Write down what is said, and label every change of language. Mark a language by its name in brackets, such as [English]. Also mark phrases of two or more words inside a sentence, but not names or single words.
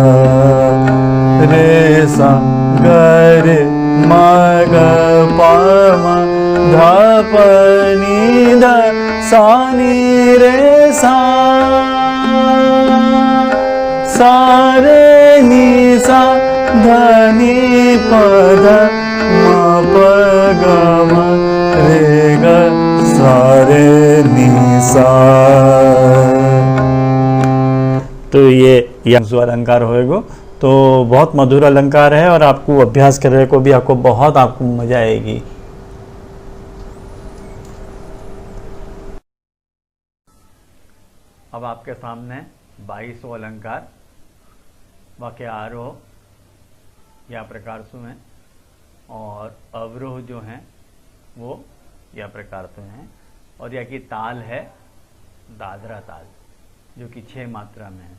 [Hindi] रे सा ग रे म ग प म ध प नि ध सा नि रे सा रे नि सा ध नि प ध म प ग म रे ग सा रे नि सा। तो ये अलंकार होएगा। तो बहुत मधुर अलंकार है और आपको अभ्यास करने को भी आपको बहुत मजा आएगी। अब आपके सामने 22वां अलंकार वाक्य आरोह या प्रकार से हैं और अवरोह जो हैं वो या प्रकार से हैं, और या की ताल है दादरा ताल जो कि 6 मात्रा में है।